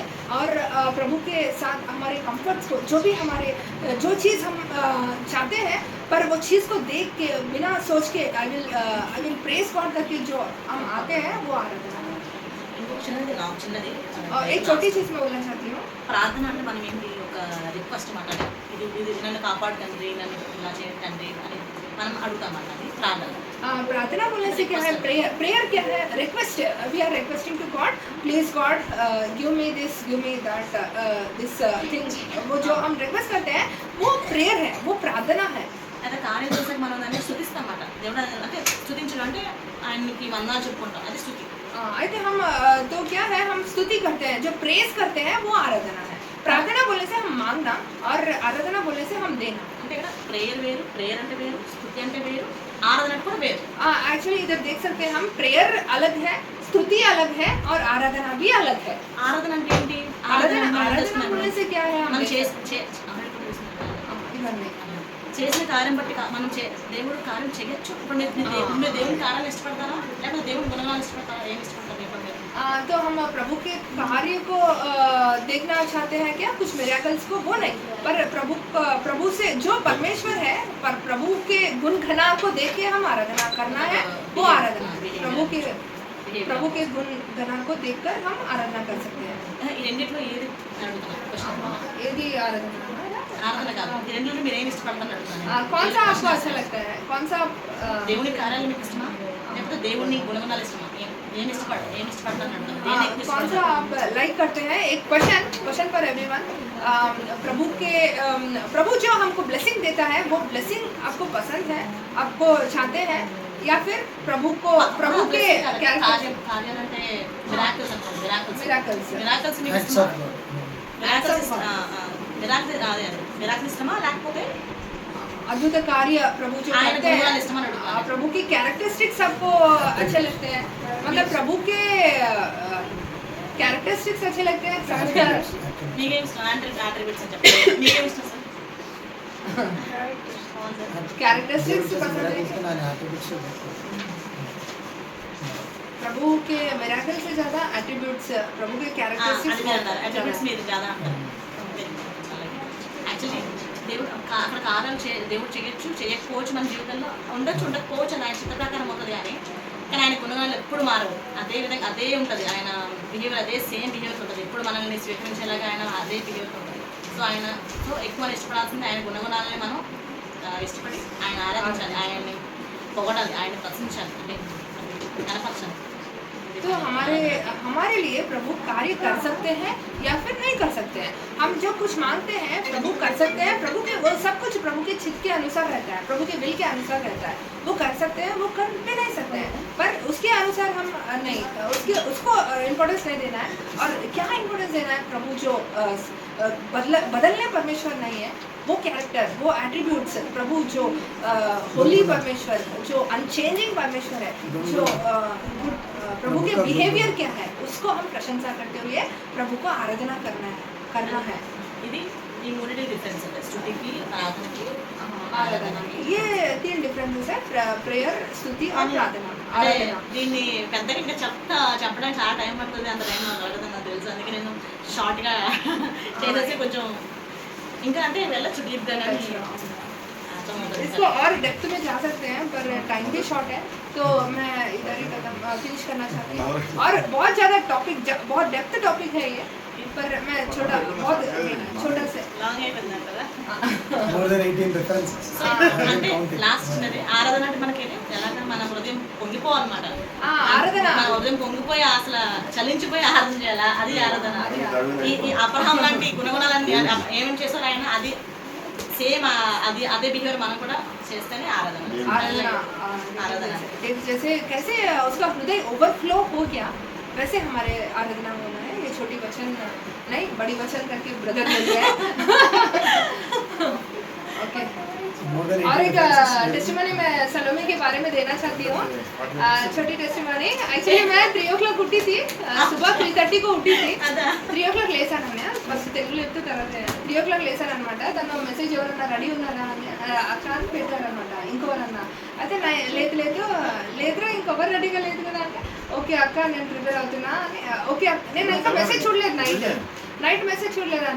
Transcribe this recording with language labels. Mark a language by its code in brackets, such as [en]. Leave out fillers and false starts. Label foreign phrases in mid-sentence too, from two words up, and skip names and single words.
[hi] और प्रभु के साथ हमारे कंफर्ट्स को जो भी हमारे जो चीज़ हम चाहते हैं पर वो चीज़ को देख के बिना सोच के [en] I will praise God [hi] करके जो हम आते हैं वो आराधना है. [te] చిన్నది [hi] और एक छोटी चीज़ मैं बोलना चाहती हूँ, [te] ప్రార్థన అంటే మనం ఏంటి ఒక రిక్వెస్ట్ మాట్లాడాలి, ఇది నన్ను కాపాడు తండ్రి, నన్ను ఇలా చేయండి తండ్రి అని మనం అడుగుతాం అన్నది ప్రార్థన. [hi] प्रार्थना बोलने से क्या है, प्रेयर क्या है, रिक्वेस्ट. [en] We are requesting to God, please God give me this, give me that, this thing. [hi] वो जो हम रिक्वेस्ट करते हैं वो प्रेयर है, वो प्रार्थना है. [te] అయితే కార్యం చేసాక మనం దాన్ని స్తుతిస్తాం అన్నమాట. దేవుడు అంటే స్తుతించడం అంటే ఆయనకి వందనాలు చెప్పుకుంటాం, అది స్తుతి. [hi] అయితే हम तो क्या है, हम स्तुति करते हैं, जो प्रेज करते हैं वो आराधना है। प्रार्थना बोलने से हम मांगना और आराधना बोलने से हम देना। [te] అంటే ఇక్కడ ప్రేయర్ వేరు, ప్రేయర్ అంటే వేరు, స్తుతి అంటే వేరు, ఆరాధన అంటే కూడా వేరు. [hi] एक्चुअली इधर देख सकते हैं हम, प्रेयर अलग है, स्तुति अलग है और आराधना भी अलग है। [te] ఆరాధన అంటే ఏంటి? [hi] आराधना बोलने से क्या है, [te] మనం [hi] हम इधर में [te] చేసిన కార్యం బట్టి మనం దేవుడు కార్యం చేయొచ్చు. ఇప్పుడు మీరు దేవుని కార్యాలు ఇష్టపడతారా లేకపోతే దేవుని గుణగాలు ఇష్టపడతారా? ఏమి ఇష్టపడతారు చెప్పండి. [hi] तो हम प्रभु के कार्य को देखना चाहते हैं क्या, कुछ मिरेकल्स को, वो नहीं, पर प्रभु से जो परमेश्वर है, पर प्रभु के गुण घना को देख के हम आराधना करना है, वो आराधना। प्रभु के गुण घना को देखकर हम आराधना कर सकते हैं। [te] ఈ రెండిట్లో ఏది అడుగుతున్నారు? [hi] यदि आराधना [te] ఆరాధన కాదు, ఈ రెండిట్లో మీరు ఏమి ఇష్టపడతారని అడుగుతున్నాను. [hi] कौन सा आपको अच्छा लगता है, कौन सा [te] దేవుని కార్యాలు మీకు ఇష్టమా లేకపోతే దేవుని గుణగుణాలు ఇష్టమా? ఏమి ఇష్టపడతారని అడుగుతున్నాను. [hi] कौन सा आप लाइक करते हैं? एक [en] question for everyone. [hi] प्रभु जो हमको ब्लेसिंग देता है, वो ब्लेसिंग आपको पसंद है, आपको चाहते हैं, या फिर प्रभु के [te] కార్యాలంటే మిరాకిల్స్ అంటారు. [hi] मिरेकल्स? [te] మిరాకిల్స్ మీకు [en] Acts [te] ఇష్టమా? [en] of God. [te] మిరాకిల్స్ ఇష్టమా లేకపోతే [hi] अद्भुत कार्य प्रभु जो आयन करते गुणगान हैं, इस्तेमाल होता है। प्रभु की कैरेक्टरिस्टिक्स आपको अच्छे लगते हैं, मतलब प्रभु के कैरेक्टरिस्टिक्स अच्छे लगते हैं, समझदार। [te] మీకేమి ఇష్టం? అట్రిబ్యూట్స్ అని చెప్పండి. మీకేమి ఇష్టం సార్? [hi] कैरेक्टरिस्टिक्स पसंद है, प्रभु के मिरेकल से ज्यादा एट्रीब्यूट्स, प्रभु के [te] అది [hi] कैरेक्टरिस्टिक्स [te] మీరు అన్నారు. అట్రిబ్యూట్స్ మీరు కాదా అంటారు. యాక్చువల్లీ దేవుడు అక్కడ కార్యాలు దేవుడు చేయొచ్చు, చేయకపోవచ్చు, మన జీవితంలో ఉండకపోవచ్చు, అది ఆయన చిత్త ప్రకారం అవుతుంది. కానీ ఆయన గుణగాలు ఎప్పుడు మారవు, అదే విధంగా అదే ఉంటుంది. ఆయన బిహేవియర్ అదే [en] same behavior [te] ఉంటుంది. ఎప్పుడు మనల్ని స్వీకరించేలాగా ఆయన అదే బిహేవియర్ ఉంటుంది. సో ఎక్కువ మనం ఇష్టపడాల్సింది ఆయన గుణగుణాలని మనం ఇష్టపడి ఆయన ఆరాధించాలి, ఆయన్ని పొగడాలి, ఆయన ప్రశంసాలి, అంటే కనపరచాలి. [hi] तो हमारे लिए प्रभु कार्य कर सकते हैं या फिर नहीं कर सकते हैं। हम जो कुछ मांगते हैं प्रभु कर सकते हैं, प्रभु के वो सब कुछ प्रभु के चित्त के अनुसार रहता है, प्रभु के विल के अनुसार रहता है। वो कर सकते हैं, वो कर भी नहीं सकते हैं, पर उसके अनुसार हम नहीं, उसको इम्पोर्टेंस नहीं देना है। और क्या इम्पोर्टेंस देना है? प्रभु जो बदलने परमेश्वर नहीं है, वो कैरेक्टर, वो एट्रीब्यूट्स, प्रभु जो होली परमेश्वर, जो अनचेंजिंग परमेश्वर है, जो प्रभु के बिहेवियर क्या है, उसको हम प्रशंसा करते हुए प्रभु को आराधना करना है। [te] ఇది ఈ మూడింటి డిఫరెన్స్ అంటే స్తుతికి, ప్రార్థనకి, [hi] आराधना ये 3 डिफरेंसेस है, प्रेयर, स्तुति और प्रार्थना। [te] అంటే [hi] आराधना [te] దీన్ని పెద్దగా ఇంకా చెప్పడానికి చాలా టైం పడుతుంది, అంత టైం నాకు పడుతుంది నాకు తెలుసు. అందుకే నేను షార్ట్గా చేసేసి కొంచెం ఇంకా అంటే వెళ్ళచ్చు డీప్గా కానీ అర్థమవుతుంది. [hi] इसको और डेप्थ में जा सकते हैं, पर टाइम भी शॉर्ट है, तो मैं इधर ही फिनिश करना चाहती हूँ। और बहुत ज़्यादा टॉपिक, बहुत [en] depth topic [hi] है ये, पर मैं बहुत छोटा से [te] లాంగ్ అయిపోయింది అంటారా? [en] More than 18 references. [te] సో అంటే లాస్ట్ ఉన్నది ఆరాధన అంటే మనకి ఎలాగ మన హృదయం పొంగిపోవాలన్నమాట. ఆరాధన మన హృదయం పొంగిపోయి అసలు చలించిపోయి ఆరాధన చేయాలా, అది ఆరాధన. ఈ అబ్రహాం లాంటి గుణగుణాలన్నీ ఏమేమి చేశారు ఆయన, అది సేమ్ అదే బిహేవియర్ మనం కూడా చేస్తేనే ఆరాధన. [hi] आराधना जैसे कैसे उसका हृदय ओवरफ्लो हो गया, वैसे हमारे आराधना होना है। ये छोटी वचन नहीं, बड़ी वचन करके ब्रदर बोल रहे हैं। ओके, [en] More than [hi] और 18 एक [en] references. [hi] टेस्टिमनी मैं सलोमी के बारे में देना चाहती हूँ। छोटी टेस्टिमनी, एक्चुअली मैं 3 o'clock उठी थी, सुबह 3:30 को उठी थी। [te] అదా 3 o'clock లేసాను ఫస్ట్ తెలుగులో చెప్తే తర్వాత 3 o'clock లేసాను అనమాట. తను మెసేజ్ ఎవరన్నా రెడీ ఉన్నారా అని అక్క అని పెట్టారనమాట, ఇంకోరన్నా. అయితే లేదురా ఇంకొవరు రెడీగా లేదు కదా అంటే, ఓకే అక్క నేను ప్రిపేర్ అవుతున్నా అని. ఓకే నేను ఇంకా మెసేజ్ చూడలేదు, [en] night message [te] చూడలేదు అన్న.